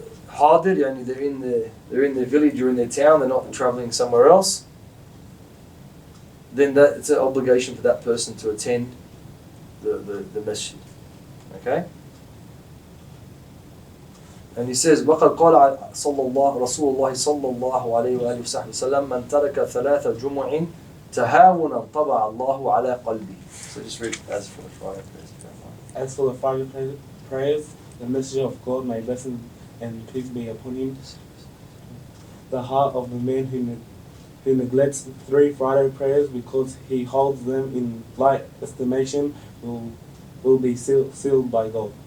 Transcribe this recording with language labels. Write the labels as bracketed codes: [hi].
[en] Hadir, they're in their village or in their town, they're not travelling somewhere else. Then it's an obligation for that person to attend the masjid. Okay? And he says, [ar] وَقَدْ قَالَ رسول الله صلى الله عليه وآله وسلم مَنْ تَرَكَ ثَلَاثَ جُمُعٍ تَهَاوُنًا طَبَعَ اللَّهُ عَلَى قَلْبِهِ. [en] So just read as for the Friday prayers. As for the Friday prayers, the Messenger of God, may blessing and peace be upon him, the heart of the man who neglects 3 Friday prayers because he holds them in light estimation will be sealed by God.